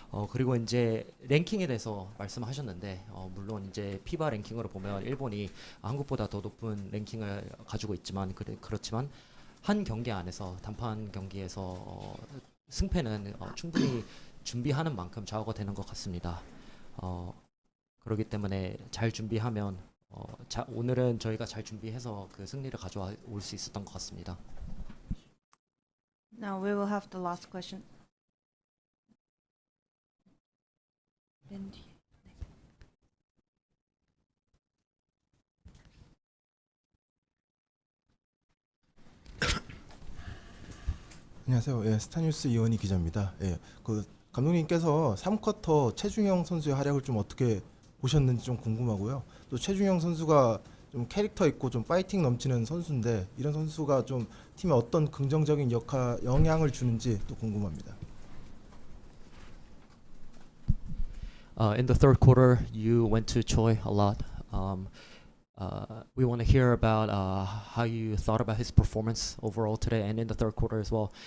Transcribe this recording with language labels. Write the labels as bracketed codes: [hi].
[ko] 그리고 이제 랭킹에 대해서 말씀하셨는데, 물론 이제 피바 랭킹으로 보면 일본이 한국보다 더 높은 랭킹을 가지고 있지만, 그렇지만 한 경기 안에서, 단판 경기에서 승패는 충분히 준비하는 만큼 좌우가 되는 것 같습니다. 그렇기 때문에 잘 준비하면 오늘은 저희가 잘 준비해서 그 승리를 가져올 수 있었던 것 같습니다. [en] Now we will have the last question. [ko] 안녕하세요. 예, 스타뉴스 이원희 기자입니다. 예, 그 감독님께서 3쿼터 최중영 선수의 활약을 좀 어떻게 보셨는지 좀 궁금하고요. 또 최중영 선수가 좀 캐릭터 있고 좀 파이팅 넘치는 선수인데, 이런 선수가 좀 팀에 어떤 긍정적인 영향을 주는지 또 궁금합니다. [en] In the third quarter, you went to Choi a lot. We want to hear about how you thought about his performance overall today and in the third quarter as well.